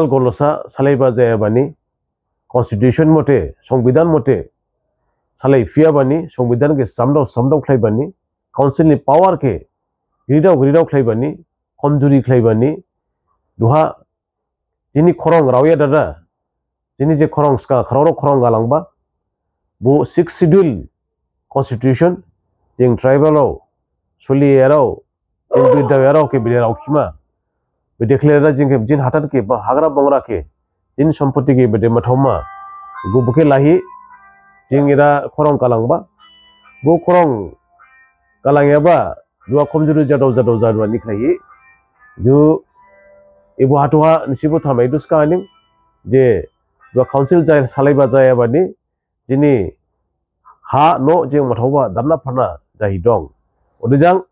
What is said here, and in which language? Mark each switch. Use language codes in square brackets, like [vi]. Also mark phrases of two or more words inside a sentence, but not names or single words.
[dis] गलसा सालायबा जायाबानि कन्स्टिट्यूशन मते संविधान मते सालाय फियाबानि संविधान के सामदाव खालायबानि काउन्सिल नि पावर के गिरिदाव खालायबानि कमजुरि खालायबानि दुहा जिनि खरं रावया दादा जिनि जे खरं स्का खरं गालांबा वो 6 [en] schedule constitution [dis] जों ट्राइबलाव सोलियाराव जों बिदायाराव के बिदाराव खिमा बे डिक्लेयरा जिनके जिन हाथार के हाग्रा बंग्रा के जिन सम्पत्ति के बदे मथौमा गुबुके लाही जिंगिरा खरं कालांबा वो खरं कालांयाबा दुआ कमजुरि जादाव निखलायि जो एबो हाथोहा निसिबो थामायदुस कानिं जे दुआ काउन्सिल जाय सालायबा जायाबानि जिनि हा न जों मथौबा दामना फाना जाहिदं ओदिजां